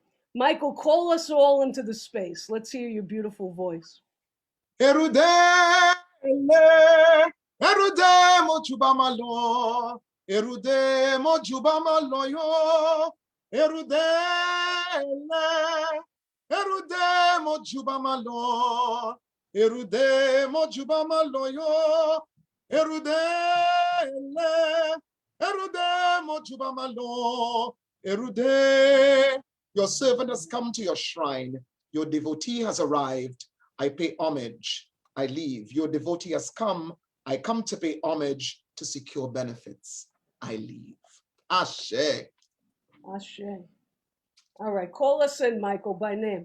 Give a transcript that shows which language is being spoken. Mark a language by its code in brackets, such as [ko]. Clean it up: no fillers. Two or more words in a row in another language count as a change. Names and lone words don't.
[en] Michael, call us all into the space. Let's hear your beautiful voice. [yo] Erude, erude mo juba malo, erude mo juba malo yo, erude, erude mo juba malo, erude mo juba malo yo, erude, erude mo juba malo, erude. [en] Your servant has come to your shrine. Your devotee has arrived. I pay homage, I leave. Your devotee has come. I come to pay homage to secure benefits. I leave. Ashe. Ashe. All right, call us in, Michael, by name.